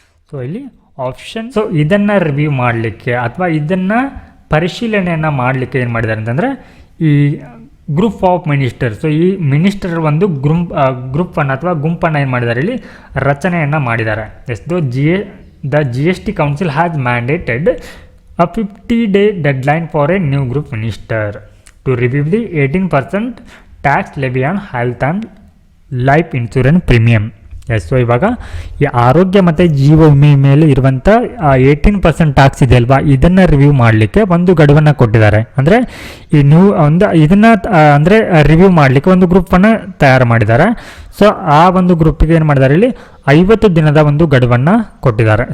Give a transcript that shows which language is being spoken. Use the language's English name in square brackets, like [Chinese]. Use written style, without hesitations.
[Kannada] So ಇಲ್ಲಿ option. So ಇದನ್ನು review ಮಾಡಲಿಕ್ಕೆ ಅಥವಾ ಇದನ್ನು ಪರಿಶೀಲನೆಯನ್ನು ಮಾಡಲಿಕ್ಕೆ ಏನು ಮಾಡಿದ್ದಾರೆ ಅಂತಂದರೆ ಈ ಗ್ರೂಪ್ ಆಫ್ ಮಿನಿಸ್ಟರ್. ಸೊ ಈ ಮಿನಿಸ್ಟರ್ ಒಂದು ಗ್ರೂಪನ್ನು ಅಥವಾ ಗುಂಪನ್ನು ಏನು ಮಾಡಿದ್ದಾರೆ ಇಲ್ಲಿ ರಚನೆಯನ್ನು ಮಾಡಿದ್ದಾರೆ. [English] Yes, the GST council has mandated a 50-day deadline for a new group minister to review the 18% tax levy on health and life insurance premium. [Kannada] S, so ಇವಾಗ ಈ ಆರೋಗ್ಯ ಮತ್ತು ಜೀವ ವಿಮೆ ಮೇಲೆ ಇರುವಂಥ 18% ಟ್ಯಾಕ್ಸ್ ಇದೆ ಅಲ್ವಾ, ಇದನ್ನು ರಿವ್ಯೂ ಮಾಡಲಿಕ್ಕೆ ಒಂದು ಗಡುವನ್ನು ಕೊಟ್ಟಿದ್ದಾರೆ. ಅಂದರೆ ಈ ನೀವು ಇದನ್ನು ಅಂದರೆ ರಿವ್ಯೂ ಮಾಡಲಿಕ್ಕೆ ಒಂದು ಗ್ರೂಪನ್ನು ತಯಾರು ಮಾಡಿದ್ದಾರೆ. ಸೊ ಆ ಒಂದು ಗ್ರೂಪಿಗೆ ಏನು ಮಾಡಿದ್ದಾರೆ ಇಲ್ಲಿ 50 ದಿನದ ಒಂದು ಗಡುವನ್ನು ಕೊಟ್ಟಿದ್ದಾರೆ.